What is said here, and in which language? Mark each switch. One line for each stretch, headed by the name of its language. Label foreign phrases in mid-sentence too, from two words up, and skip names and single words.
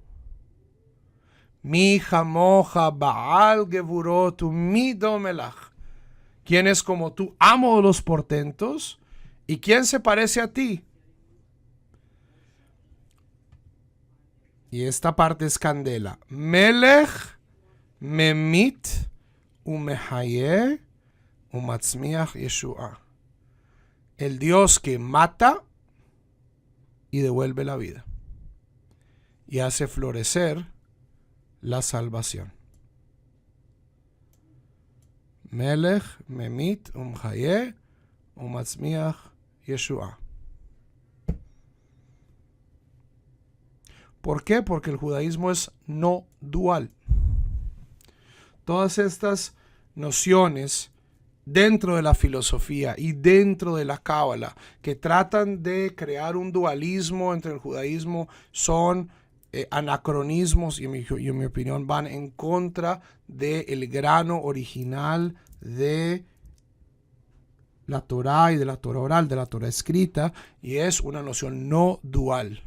Hebrew: מי כמוך בעל גבורותו מי דומה לך.
Spanish: ¿Quién es como tú, amo de los portentos? ¿Y quién se parece a ti? Y esta parte es candela.
Hebrew: מלך ממית ומחיה ומצמיח ישועה.
Spanish: El Dios que mata y devuelve la vida y hace florecer la salvación.
Hebrew: מלך ממית ומחיה ומצמיח ישועה.
Spanish: ¿Por qué? Porque el judaísmo es no dual. Todas estas nociones dentro de la filosofía y dentro de la cábala que tratan de crear un dualismo entre el judaísmo son anacronismos y en mi opinión van en contra del grano original de la Torá y de la Torá oral, de la Torá escrita, y es una noción no dual.